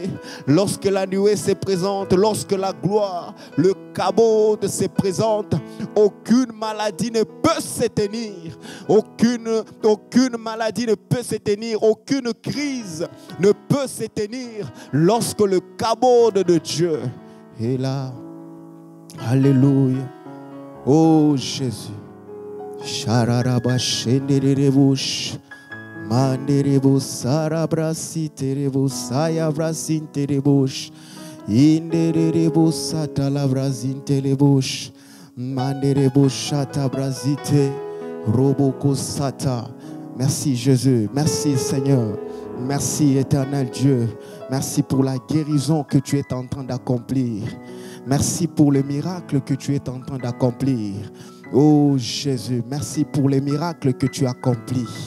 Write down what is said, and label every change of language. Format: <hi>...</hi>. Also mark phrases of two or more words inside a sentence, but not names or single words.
<fr>Lorsque la nuée se présente, lorsque la gloire, le cabot se présente, aucune maladie ne peut se tenir. Aucune maladie ne peut se tenir. Aucune crise ne peut se tenir lorsque le cabot de Dieu est là. Alléluia. Oh Jésus. Shararaba shenderebush. Manderebus sarabrasi terebus ayabrasin terebush. Inderebus satalabrasin terebush. Manderebus shatabrazite roboko sata. Merci Jésus, merci Seigneur. Merci éternel Dieu. Merci pour la guérison que tu es en train d'accomplir. Merci pour le miracle que tu es en train d'accomplir. Oh Jésus, merci pour les miracles que tu accomplis.</fr>